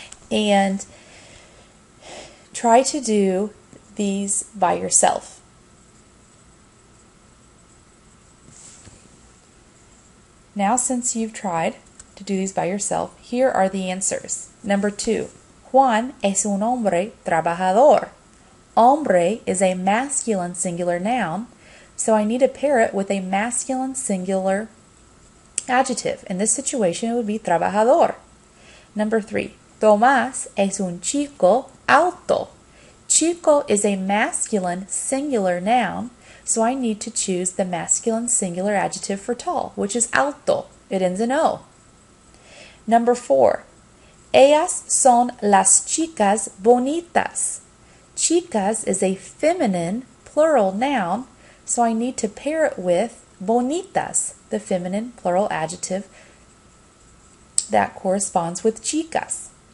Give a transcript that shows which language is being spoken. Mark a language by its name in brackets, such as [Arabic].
[English] And try to do these by yourself. Now, since you've tried to do these by yourself, here are the answers. Number 2, [Spanish] Juan es un hombre trabajador. [English] Hombre is a masculine singular noun, so I need to pair it with a masculine singular adjective. In this situation, it would be trabajador. Number 3, [Spanish] Tomás es un chico alto. [English] Chico is a masculine singular noun, so I need to choose the masculine singular adjective for tall, which is alto. It ends in O. Number 4, [Spanish] ellas son las chicas bonitas. [English] Chicas is a feminine plural noun, so I need to pair it with bonitas, the feminine plural adjective that corresponds with chicas.